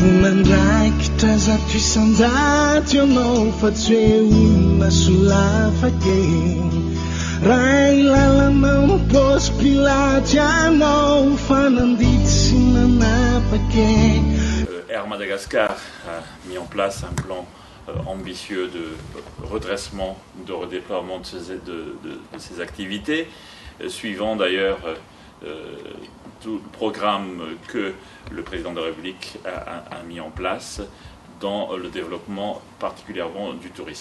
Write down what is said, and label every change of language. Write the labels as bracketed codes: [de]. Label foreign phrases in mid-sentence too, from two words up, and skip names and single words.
[mg] Nandraikitra zato isan-jato ianao fa tsy hoe olona solafake. Raha ilalanao mipaosy pilaty ianao fa nandidy sy nanapake. [fr] Air Madagascar a mis en place un plan ambitieux de redressement, de redéploiement de ses activités, suivant d'ailleurs tout le programme que le président de la République a mis en place dans le développement particulièrement du tourisme.